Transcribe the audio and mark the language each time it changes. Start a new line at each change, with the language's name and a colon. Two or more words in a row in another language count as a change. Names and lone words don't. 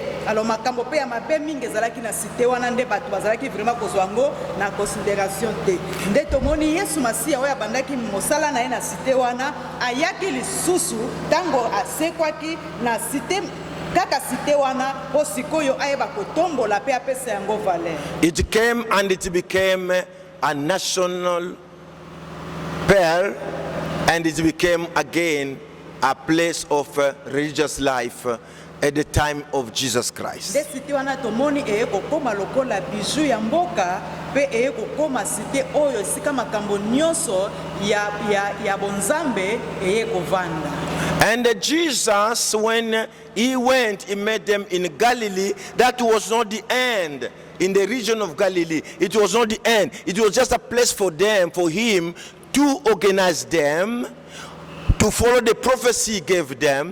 Lingala: Alors makambo pe ya mabe mingi ezalaki na cité wana nde bato bazalaki vraiment kozwa ngo na considération te. Nde tomoni Yesu Masiya oyo abandaki mosala na ye na cité wana ayaki lisusu tango asekwaki na cité kaka cité wana po sikoyo ayeba kotombola pe apesa yango valeur.
English: It came and it became a national pearl, and it became again a place of religious life at the time of Jesus Christ.
French: De cité
Lingala: wana tomoni ekokoma lokola bijou ya mboka pe ekokoma cité oyo sika makambo nyonso ya bonzambe ekovanda.
English: And Jesus, when he went, he met them in Galilee. That was not the end. In the region of Galilee, it was not the end. It was just a place for them, for him to organize them, to follow the prophecy he gave them.